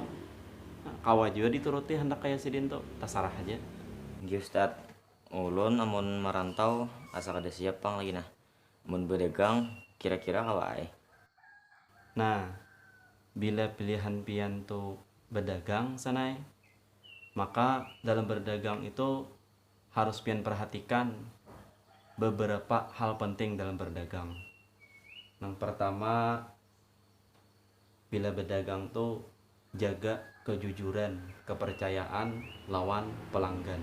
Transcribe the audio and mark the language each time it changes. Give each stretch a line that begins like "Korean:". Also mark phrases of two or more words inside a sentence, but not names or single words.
Banjar: Nah, kawa juga dituruti hendak kayak sidin tuh, terserah aja. Nggih Ustaz. Ulun amun merantau asa kada siap pang lagi nah. Mun berdagang kira-kira kawae. Nah, bila pilihan pian tuh berdagang sanai, maka dalam berdagang itu harus pian perhatikan beberapa hal penting dalam berdagang. Yang pertama, bila berdagang tuh jaga kejujuran, kepercayaan lawan pelanggan.